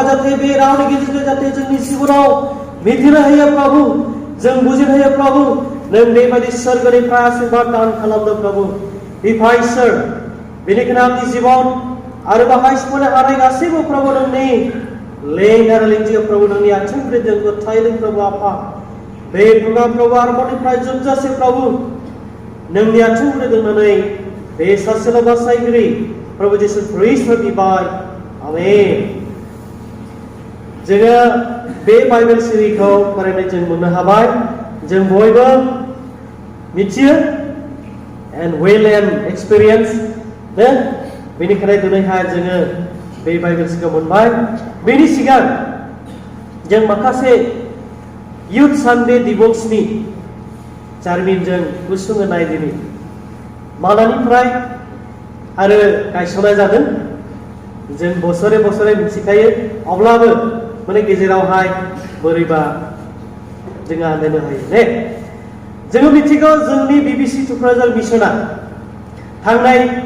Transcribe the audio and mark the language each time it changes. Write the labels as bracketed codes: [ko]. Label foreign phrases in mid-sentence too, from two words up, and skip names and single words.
[brx] जाते बे रावनि गेजेरजों जाते जोंनि जिबनाव मिथिनो होयो प्रभु जों बुजिनो होयो प्रभु नों बेबायदि सोरगोनिफ्राय आशीर्वाद दान खालामदों प्रभु बिफा इसोर बेनिखायनो आंनि जिबन आरो बाहाय सिफायनो हानाय गासैबो प्रभु नोंनि लें आरो लेंजियाव प्रभु नोंनि आथिंफोरजों जों गथायदों प्रभु आफा बे प्रग्राम प्रभु आरम्भनिफ्राय जोबजासे प्रभु नोंनि आथिंफोरजों दोननानै बे सासेल' बासायगिरि प्रभु जिसु ख्रीष्ट बिबाय आमेन जोङो बे बाइबेल सिरिखौ फरायनाय जों मोननो हाबाय जों बयबो मिथियो [en] and well and [brx] experience दे बेनिखायनो दिनैहाय जोङो बे बाइबेल सिरिखौ मोनबाय बेनि सिगां जों माखासे [en] youth Sunday [brx] दिवसनि जारिमिनजों गुसुङै नायदिनि मालानिफ्राय आरो गायसननाय जादों जों बोसोरे बोसोरे मिथिखायो अब्लाबो माने गेजेरावहाय बोरैबा जोंहा नायनो हायो ने जोङो मिथिगौ जोंनि बिबिसि टुक्राझार मिसना थांनाय